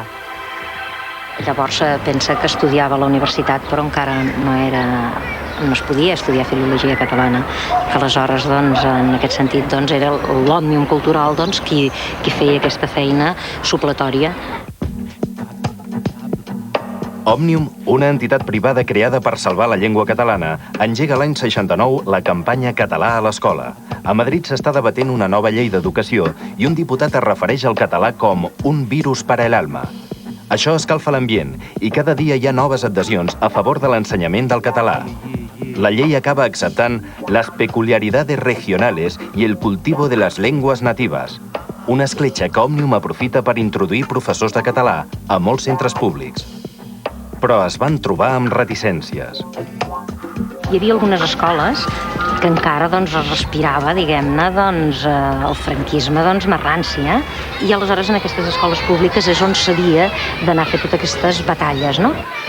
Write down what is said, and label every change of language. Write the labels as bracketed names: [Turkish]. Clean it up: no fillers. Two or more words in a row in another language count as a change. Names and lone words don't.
[Catalan] Llavors pensa que estudiava a la universitat, però encara no es podia estudiar filologia catalana, que aleshores, en aquest sentit, era l'Òmnium Cultural qui feia aquesta feina supletòria. Òmnium, una entitat privada creada per salvar la llengua catalana, engega l'any 69 la campanya Català a l'escola. A Madrid s'està debatent una nova llei d'educació i un diputat es refereix al català com un virus [Spanish] para el alma. [Catalan] Això escalfa l'ambient i cada dia hi ha noves adhesions a favor de l'ensenyament del català. La llei acaba acceptant [Spanish] las peculiaridades regionales y el cultivo de las lenguas nativas, [Catalan] una escletxa que Òmnium aprofita per introduir professors de català a molts centres públics. Però es van trobar amb reticències. Hi havia algunes escoles que encara es respirava, diguem-ne, el franquisme més ranci, i aleshores en aquestes escoles públiques és on s'havia d'anar a fer totes aquestes batalles, no?